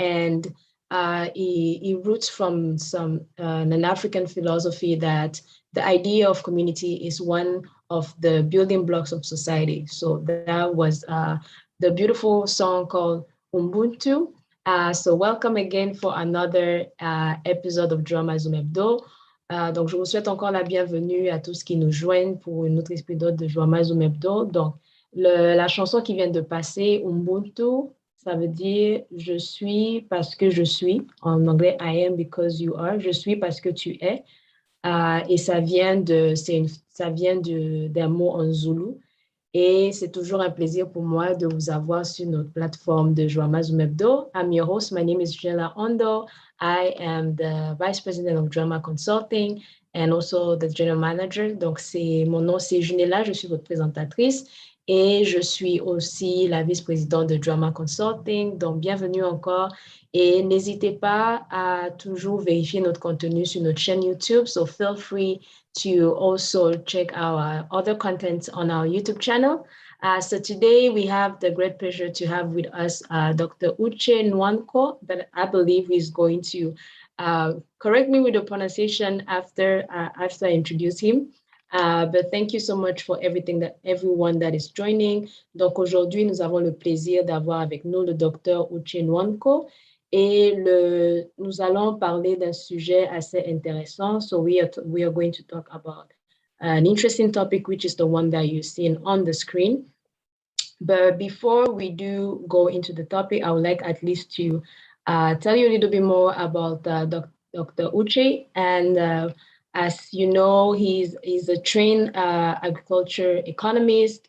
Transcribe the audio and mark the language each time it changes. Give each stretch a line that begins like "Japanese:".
English: And he roots from an African philosophy that the idea of community is one of the building blocks of society. So that was the beautiful song called Ubuntu. So welcome again for another episode of Drama Zoom Hebdo.
French: Donc, je vous souhaite encore la bienvenue à tous qui nous joignent pour une autre épisode de Drama Zoom Hebdo. Donc, la chanson qui vient de passer, Ubuntu, ça veut dire « je suis parce que je suis ». En anglais, «
English: I am because you are
French: ». Je suis parce que tu es. Et ça vient d'un mot en Zoulou Et c'est toujours un plaisir pour moi de vous avoir sur notre plateforme de Journalism Hebdo.
English: I'm your host. My name is Junela Ondo. I am the Vice President of Drama Consulting and also the General Manager.
French: Donc, mon nom, c'est Junela. Je suis votre présentatrice et je suis aussi la vice-présidente de Drama Consulting. Donc, bienvenue encore. Et n'hésitez pas à toujours vérifier notre contenu sur notre chaîne YouTube.
English: So feel free to also check our other content on our YouTube channel. So today we have the great pleasure to have with us Dr. Uche Nwankwo, that I believe is going to correct me with the pronunciation after I introduce him. But thank you so much for everyone that is joining.
French: Donc aujourd'hui, nous avons le plaisir d'avoir avec nous le Dr. Uche Nwankwo. Et nous allons parler d'un sujet assez intéressant.
English: So we are going to talk about an interesting topic, which is the one that you're seeing on the screen. But before we do go into the topic, I would like at least to tell you a little bit more about Dr. Uche. And as you know, he's a trained agriculture economist.